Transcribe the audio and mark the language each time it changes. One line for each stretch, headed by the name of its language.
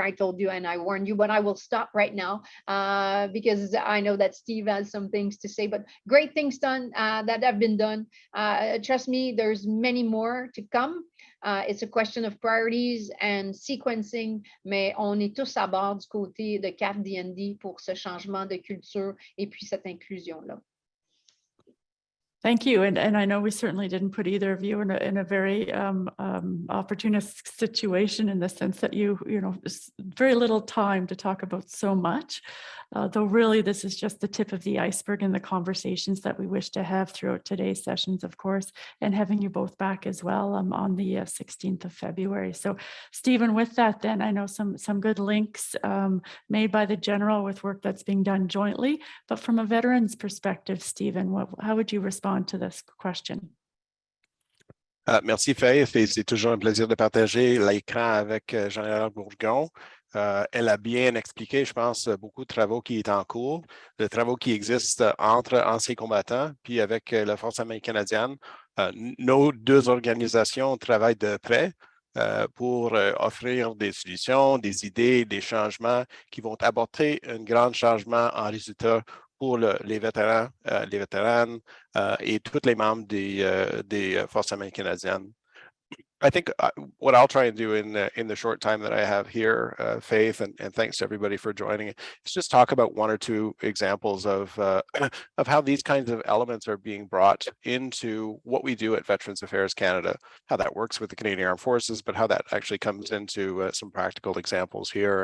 English: I told you and I warned you, but I will stop right now because I know that Steve has some things to say, but great things done that have been done. Trust me, there's many more to come. It's a question of priorities and sequencing,
French: mais on est tous à bord du côté de CAF-DND pour ce changement de culture et puis cette inclusion-là.
English: Thank you. And I know we certainly didn't put either of you in a very opportunistic situation, in the sense that you know, very little time to talk about so much, though really this is just the tip of the iceberg in the conversations that we wish to have throughout today's sessions, of course, and having you both back as well on the 16th of February. So Stephen, with that, then I know some good links made by the General with work that's being done jointly, but from a veteran's perspective, Stephen, how would you respond to this question?
French: Merci Faith, et c'est toujours un plaisir de partager l'écran avec Jean-Léonard Bourgon. Elle a bien expliqué, je pense, beaucoup de travaux qui sont en cours, de travaux qui existent entre anciens combattants, puis avec la Force armée canadienne. Nos deux organisations travaillent de près pour offrir des solutions, des idées, des changements qui vont apporter un grand changement en résultat pour les vétérans, les vétéranes et tous les membres des Forces armées canadiennes.
English: I think what I'll try and do in the short time that I have here, Faith, and thanks to everybody for joining, is just talk about one or two examples of how these kinds of elements are being brought into what we do at Veterans Affairs Canada, how that works with the Canadian Armed Forces, but how that actually comes into some practical examples here.